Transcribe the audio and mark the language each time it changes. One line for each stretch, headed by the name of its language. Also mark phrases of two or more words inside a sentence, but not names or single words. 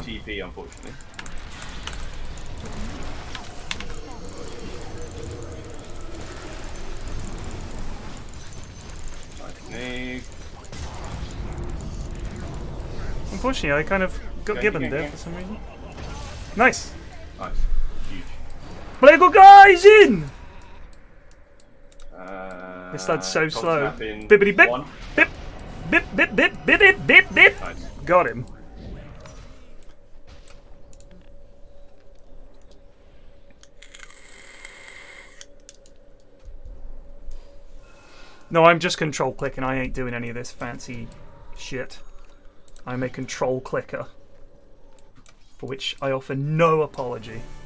English: TP, unfortunately. Nice. Unfortunately, I kind of got given there for some reason. Nice. Nice. Huge. Plague guys in. This lad's so slow. Bibbity bip, bip, bip, bip, bip, bip, bip, bip, bip. Nice. Got him. No, I'm just control clicking. I ain't doing any of this fancy shit. I'm a control clicker, for which I offer no apology.